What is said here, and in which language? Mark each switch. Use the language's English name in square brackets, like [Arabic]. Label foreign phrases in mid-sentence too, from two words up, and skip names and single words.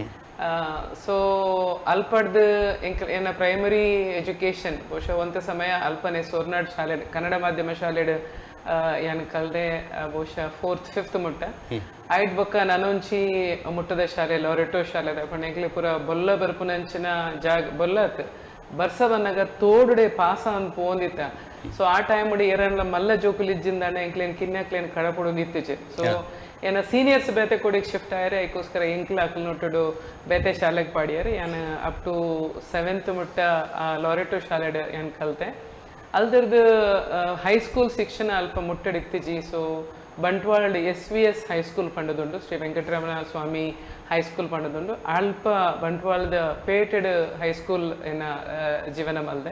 [Tulu] ಸೊ ಅಲ್ಪಡ್ದು ಏನ ಪ್ರೈಮರಿ ಎಜುಕೇಶನ್ ಬಹುಶಃ ಒಂತ ಸಮಯ ಅಲ್ಪನೆ ಸೋರ್ನಾಡ್ ಶಾಲೆ ಕನ್ನಡ ಮಾಧ್ಯಮ ಶಾಲೆಡ್ ಯಾನ್ ಕಲ್ದೆ ಬಹುಶಃ 4th 5th ಮುಟ್ಟ ಐಟ್ ಬೊಕ್ಕ ನನೊಂಚಿ ಮುಟ್ಟದ ಶಾಲೆ ಲೊರೆಟೋ ಶಾಲೆ ಪಂಡ ಎಂಕ್ಲೆ ಪೂರ ಬೊಲ್ಲ ಬರ್ಪುನಂಚಿನ ಜಾಗ ಬೊಲ್ಲತ್ ಬರ್ಸ ಬನ್ನಾಗ ತೋಡುಡೆ ಪಾಸ ಅಂತ ಪೋಂದಿತ್ತ. ಸೊ ಆ ಟೈಮ್ ಏರನ್ನ ಮಲ್ಲ ಜೋಕುಲಿಜ್ಜಿಂದಾನೆ ಎಂಕ್ಲೇನ್ ಕಿನ್ಯಾಕ್ಲೇನ್ ಕಡಪುಡು ನಿತ್ತಿಚೆ. ಸೊ ಏನ ಸೀನಿಯರ್ಸ್ ಬೇತೆ ಕೊಡಿಗೆ ಶಿಫ್ಟ್ ಆಯ್ರೆ ಐಕೋಸ್ಕರ ಎಂಕ್ಲ ಅಕ್ಲು ನೋಟುಡು ಬೇತೆ ಶಾಲೆಗೆ ಪಾಡ್ಯಾರ. ಯಾನ್ [English] up to 7th [Tulu] ಮುಟ್ಟ ಲೊರೆಟೋ ಶಾಲೆ ಯಾನ್ ಕಲ್ತೆ. ಅಲ್ದರ್ದು ಹೈಸ್ಕೂಲ್ ಶಿಕ್ಷಣ ಅಲ್ಪ ಮುಟ್ಟಡಿತ್ತಿಜಿ. ಸೊ ಬಂಟ್ವಾಳ SVS ಹೈಸ್ಕೂಲ್ ಪಂಡದುಂಡು, ಶ್ರೀ ವೆಂಕಟರಮಣ ಸ್ವಾಮಿ ಹೈಸ್ಕೂಲ್ ಪಂಡದುಂಡು. ಅಲ್ಪ ಬಂಟ್ವಾಳದ ಪೇಟೆಡ್ ಹೈಸ್ಕೂಲ್ ಏನ ಜೀವನ ಮಲ್ದೆ.